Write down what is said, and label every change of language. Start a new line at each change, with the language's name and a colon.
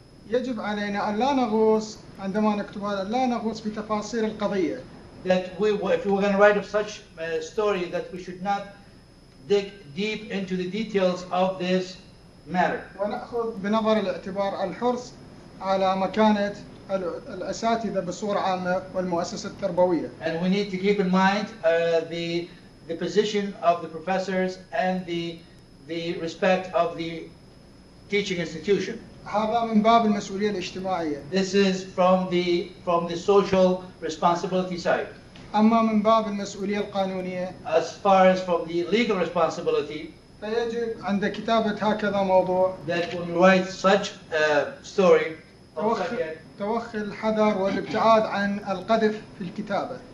Arabic: يجب علينا أن لا نغوص عندما نكتبها لا نغوص بتفاصيل القضية.
English: that if we were going to write of such a story, that we should not dig deep into the details of this matter.
Arabic: ونأخذ بنظر الاعتبار الحرص على مكانة الأساتذة بصورة عامة والمؤسسة التربوية.
English: And we need to keep in mind the position of the professors and the respect of the teaching institution.
Arabic: هذا من باب المسؤولية الاجتماعية.
English: This is from the social responsibility side.
Arabic: أما من باب المسؤولية القانونية
English: As far as from the legal responsibility,
Arabic: فيجب عند كتابة هكذا موضوع
English: that when we write such a story or subject,
Arabic: توخي الحذر والابتعاد عن القذف في الكتابة.